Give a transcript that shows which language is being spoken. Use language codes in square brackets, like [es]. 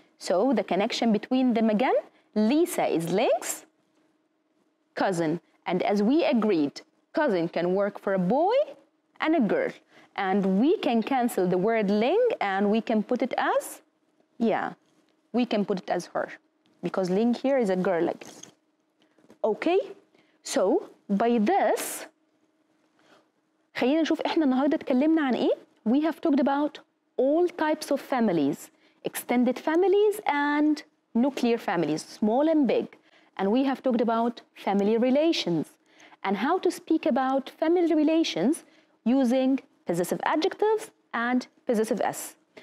[en] So the connection between them again, Lisa is Ling's cousin. And as we agreed, cousin can work for a boy and a girl. And we can cancel the word Ling and we can put it as, yeah, we can put it as her. Because Ling here is a girl, I guess. Okay, so by this, [ar] خلينا نشوف احنا النهارده اتكلمنا عن ايه. [en] We have talked about all types of families, extended families and nuclear families, small and big. And we have talked about family relations and how to speak about family relations using possessive adjectives and possessive S.